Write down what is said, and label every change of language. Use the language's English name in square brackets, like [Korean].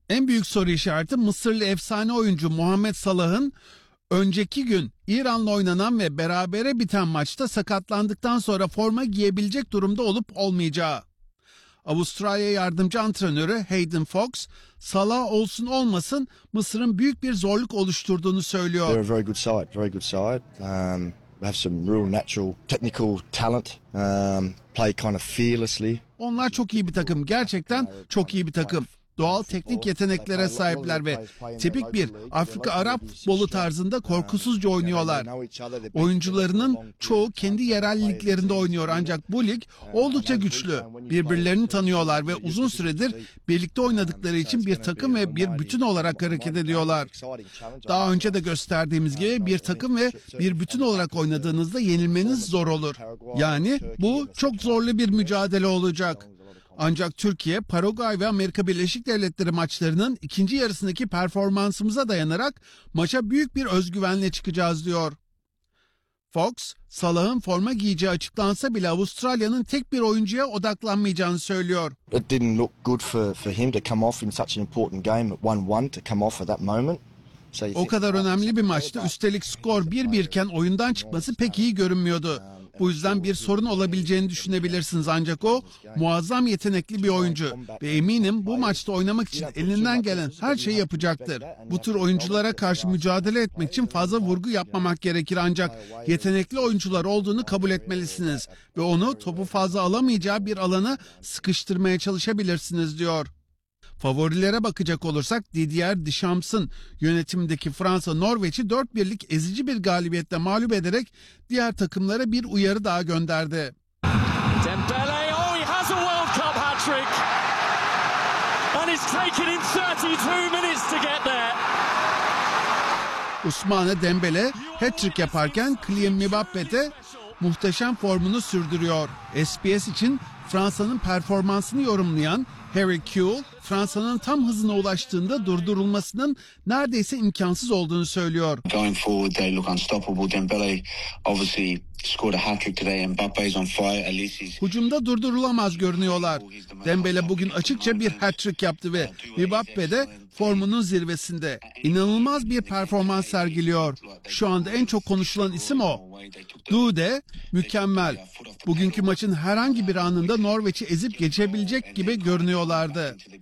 [Turkish] En büyük soru işareti Mısırlı efsane oyuncu Muhammed Salah'ın önceki gün İran'la oynanan ve berabere biten maçta sakatlandıktan sonra forma giyebilecek durumda olup olmayacağı. Avustralya yardımcı antrenörü Hayden Fox, Salah olsun olmasın Mısır'ın büyük bir zorluk oluşturduğunu söylüyor. [English] They're a very good side, very good side. Have some real natural technical talent. Play kind of fearlessly. [Turkish] Onlar çok iyi bir takım, gerçekten çok iyi bir takım. Doğal teknik yeteneklere sahipler ve tipik bir Afrika Arap futbolu tarzında korkusuzca oynuyorlar. Oyuncularının çoğu kendi yerel liglerinde oynuyor ancak bu lig oldukça güçlü. Birbirlerini tanıyorlar ve uzun süredir birlikte oynadıkları için bir takım ve bir bütün olarak hareket ediyorlar. Daha önce de gösterdiğimiz gibi bir takım ve bir bütün olarak oynadığınızda yenilmeniz zor olur. Yani bu çok zorlu bir mücadele olacak. Ancak Türkiye, Paraguay ve Amerika Birleşik Devletleri maçlarının ikinci yarısındaki performansımıza dayanarak maça büyük bir özgüvenle çıkacağız diyor. Fox, Salah'ın forma giyeceği açıklansa bile Avustralya'nın tek bir oyuncuya odaklanmayacağını söylüyor. [English] It didn't look good for him to come off in such an important game at 1-1 to come off at that moment. [Turkish] O kadar önemli bir maçtı. Üstelik skor 1-1 iken oyundan çıkması pek iyi görünmüyordu. Bu yüzden bir sorun olabileceğini düşünebilirsiniz ancak o muazzam yetenekli bir oyuncu ve eminim bu maçta oynamak için elinden gelen her şeyi yapacaktır. Bu tür oyunculara karşı mücadele etmek için fazla vurgu yapmamak gerekir ancak yetenekli oyuncular olduğunu kabul etmelisiniz ve onu topu fazla alamayacağı bir alana sıkıştırmaya çalışabilirsiniz diyor. Favorilere bakacak olursak Didier Deschamps'ın yönetimindeki Fransa Norveç'i 4-1'lik ezici bir galibiyette mağlup ederek diğer takımlara bir uyarı daha gönderdi. [English] Dembele, oh, he has a World Cup hat-trick. And it's taken him 32 minutes to get there. [Turkish] Ousmane Dembele hat-trick yaparken Kylian Mbappe de muhteşem formunu sürdürüyor. SBS için Fransa'nın performansını yorumlayan Harry Kuehl, Fransa'nın tam hızına ulaştığında durdurulmasının neredeyse imkansız olduğunu söylüyor. [English] Going forward, they look unstoppable. Dembele obviously scored a hat-trick today. Mbappe's on fire. Alice's. [Turkish] Hücumda durdurulamaz görünüyorlar. Dembele bugün açıkça bir hat-trick yaptı ve Mbappe de formunun zirvesinde. İnanılmaz bir performans sergiliyor. Şu anda en çok konuşulan isim o. Dude mükemmel. Bugünkü maçın herhangi bir anında Norveç'i ezip geçebilecek gibi görünüyorlardı.